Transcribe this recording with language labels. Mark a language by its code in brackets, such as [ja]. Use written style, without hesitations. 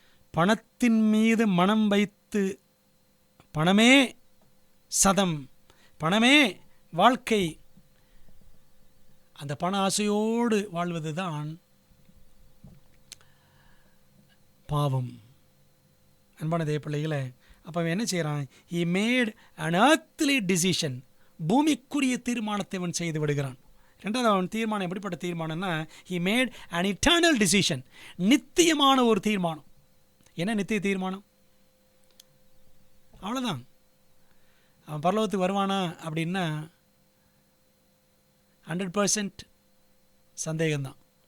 [ta] பணத்தின் மீது மனம் வைத்து, பணமே சதம், பணமே வாழ்க்கை, அந்த பண ஆசையோடு வாழ்வது தான் பாவம். அன்பான தேவ பிள்ளைகளை, அப்போ அவன் என்ன செய்கிறான்? [en] he made an earthly decision. [ta] பூமிக்குரிய தீர்மானத்தை அவன் செய்து விடுகிறான். ரெண்டாவது, அவன் தீர்மானம் எப்படிப்பட்ட தீர்மானம்னா, [en] he made an eternal decision. [ta] நித்தியமான ஒரு தீர்மானம். என்ன நித்திய தீர்மானம்? அவ்வளோதான். அவன் பரலோகத்துக்கு வருவானா அப்படின்னா 100% சந்தேகம்தான்.